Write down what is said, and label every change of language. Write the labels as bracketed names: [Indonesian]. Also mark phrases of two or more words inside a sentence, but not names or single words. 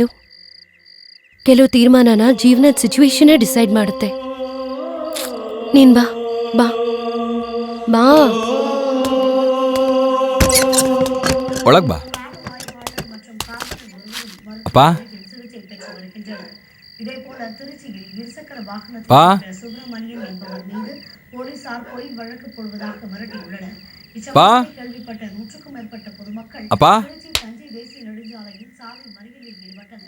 [Kannada] ಕೆಲವು ತೀರ್ಮಾನನ ಜೀವನದ [English] situation decide [Kannada] ಮಾಡುತ್ತೆ. ನೀನ್ ಬಾ ಬಾ ಬಾ ಒಳಗ್ ಬಾ. [Tamil] ಅಪ್ಪ பா சுப்பிரமணியன் என்பவர் மீது போலீசார் பொய் வழக்கு போடுவதாக மிரட்டியுள்ளனர். இச்சம்பவத்தை கேள்விப்பட்ட 100க்கும் மேற்பட்ட பொதுமக்கள் தஞ்சை தேசிய நெடுஞ்சாலையில் சாலை மறியலில் ஈடுபட்டனர்.